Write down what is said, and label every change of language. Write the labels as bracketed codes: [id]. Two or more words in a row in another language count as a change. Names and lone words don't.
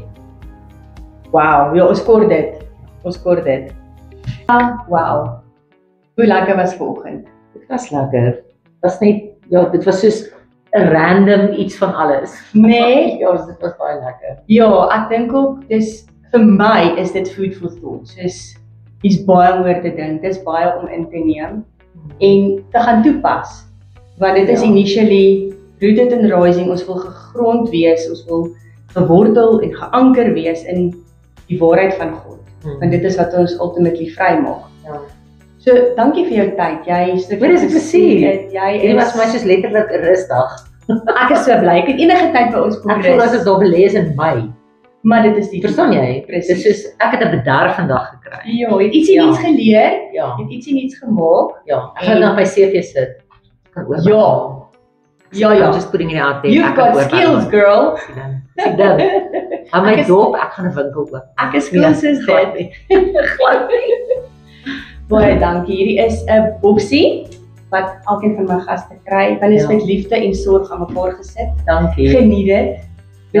[af] Wow, ja, ons kort dit. Ons kort dit. Wow. Hoe lekker was vanoggend. Dit was lekker. Dit was net, ja, dit was soos 'n random iets van alles. Nee, Ja, dit was baie lekker. ja, ek dink ook dis vir my is dit [en] food for thought. [af] Soos hier's baie om oor te dink. Dis baie om in te neem. en te gaan toepas. Want dit is [en] initially rooted and rising, [af] ons wil gegrond wees, ons wil gewortel en geanker wees in die waarheid van God. Want dit is wat ons ultimately vry maak. Ja. So, dankie vir jou tyd. Jy is Wat is 'n plesier. Jy was my soos letterlik 'n rusdag. Ek is so bly. Ek het enige tyd by ons kom Ek voel as ek daar belees in my. Maar dit is die Verstaan jy? Presies. Dit is soos ek het 'n bederf vandag gekry. Ja, het ietsie Ja. niets geleer, Ja. het ietsie niets gemaak. Ja, ek gaan nou by CV sit. Kan oor. Ja. [en] I'm just putting it out there. You've got skills, girl. [af] Sien dan. Aan my Ek is- dop, ek gaan 'n winkel oop. Ek is skills is glad dit. nie. Glad nie. Baie dankie. Hierdie is 'n boksie wat elkeen van my gaste kry. Want dit is Ja. met liefde en sorg aan mekaar gesit. Dankie. Geniet dit. Ja.